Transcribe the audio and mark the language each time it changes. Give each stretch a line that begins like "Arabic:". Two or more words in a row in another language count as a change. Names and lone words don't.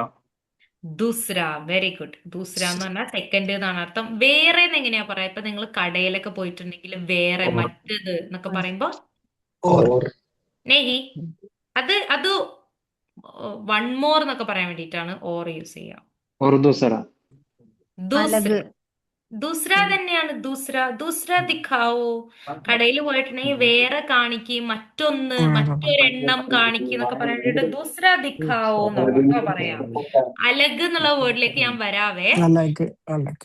Malayalam: ദൂസ്ര.
English: very good.
Malayalam: ദൂസ്ര എന്ന് പറഞ്ഞാൽ സെക്കൻഡ് എന്നാണ് അർത്ഥം. വേറെ എന്ന് എങ്ങനെയാ പറയാ? ഇപ്പൊ നിങ്ങൾ കടയിലൊക്കെ പോയിട്ടുണ്ടെങ്കിൽ വേറെ, മറ്റത് എന്നൊക്കെ പറയുമ്പോ
Hindi: और
Malayalam: നെഹി, അത്
English: one more
Malayalam: എന്നൊക്കെ പറയാൻ വേണ്ടിയിട്ടാണ് ഓർ യൂസ് ചെയ്യുക.
Hindi: और दूसरा ദൂസ്ര. अलग
Malayalam: ദൂസ്ര തന്നെയാണ്.
Hindi: दूसरा दिखाओ.
Malayalam: കടയിൽ പോയിട്ടുണ്ടെങ്കിൽ വേറെ കാണിക്കും, മറ്റൊരെണ്ണം കാണിക്കും എന്നൊക്കെ പറയാൻ വേണ്ടിട്ട്
Hindi: दूसरा दिखाओ
Malayalam: എന്നാണ് കേട്ടോ പറയാം. അലഗ് എന്നുള്ള വേർഡിലേക്ക് ഞാൻ വരാവേ.
Hindi: अलग अलग